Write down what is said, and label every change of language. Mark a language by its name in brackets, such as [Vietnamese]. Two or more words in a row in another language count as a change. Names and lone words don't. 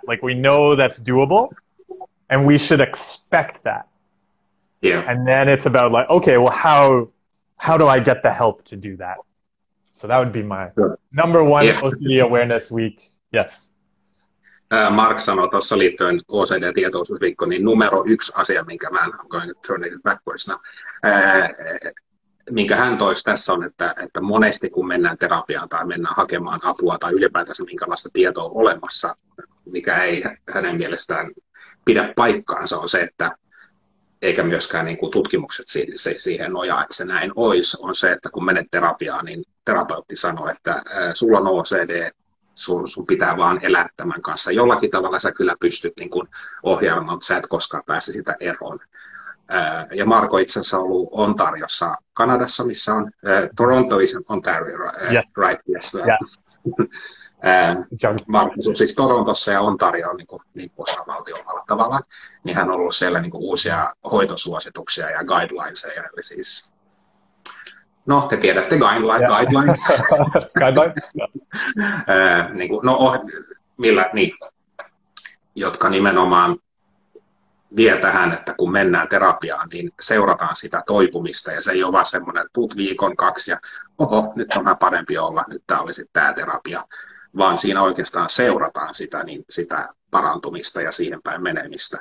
[English] Like we know that's doable, and we should expect that. Yeah. And then it's about like, okay, well, how do I get the help to do that? So that would be my number one OCD Awareness Week. Yes. [Finnish] Mark sanoi tuossa liittyen OCD-tietoisuusviikkoon, niin numero 1 asia, minkä mä [English] I'm going to turn it backwards now, [Finnish] minkä hän toisi tässä on, että monesti kun mennään terapiaan tai mennään hakemaan apua tai ylipäätänsä minkälaista tietoa on olemassa, mikä ei hänen mielestään pidä paikkaansa, on se, että eikä myöskään niin kuin tutkimukset siihen nojaa, että se näin olisi, on se, että kun menet terapiaan, niin terapeutti sanoo, että sulla on OCD, sun pitää vaan elää tämän kanssa. Jollakin tavalla sä kyllä pystyt niin kuin ohjaamaan, mutta sä et koskaan pääse sitä eroon. Ja Marko itse asiassa on ollut Ontariossa, Kanadassa, missä on [English] Toronto is Ontario, right? Yes. [Finnish] Marko on siis Torontossa ja Ontario on niin osavaltiolla tavallaan, niin hän on ollut siellä niin kuin uusia hoitosuosituksia ja guidelinesia, eli siis no, te tiedätte guidelines. Jotka nimenomaan vie tähän, että kun mennään terapiaan, niin seurataan sitä toipumista, ja se ei ole vaan semmoinen, että tuut viikon 2 ja oho, nyt on vähän parempi olla, nyt tämä olisi tämä terapia, vaan siinä oikeastaan seurataan sitä parantumista ja siihen päin menemistä.